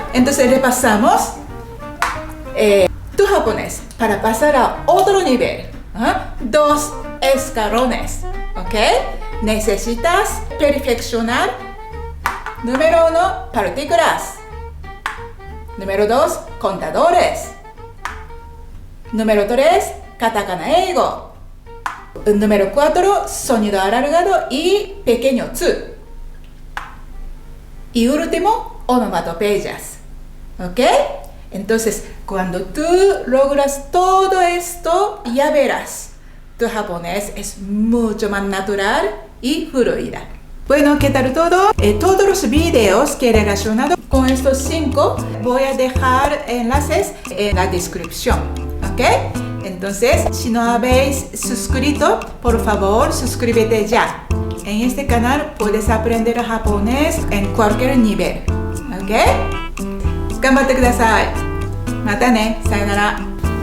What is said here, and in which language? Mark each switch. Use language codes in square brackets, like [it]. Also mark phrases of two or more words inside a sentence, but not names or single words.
[es] Entonces repasamos tu japonés para pasar a otro nivel. 2 escalones. ¿Ok? Necesitas perfeccionar. Número 1, partículas. Número 2, contadores. Número 3, [ja] カタカナ 英語. [es] Número 4, sonido alargado y pequeño tsu. Y último, onomatopeyas. ¿Ok? Entonces, cuando tú logras todo esto, ya verás, tu japonés es mucho más natural y fluida. Bueno, ¿qué tal todo? Todos los videos que he relacionado con estos 5 voy a dejar enlaces en la descripción. ¿Ok? Entonces, si no habéis suscrito, por favor, suscríbete ya. En este canal puedes aprender japonés en cualquier nivel. ¿Ok? [ja] 頑張ってください。またね。さよなら。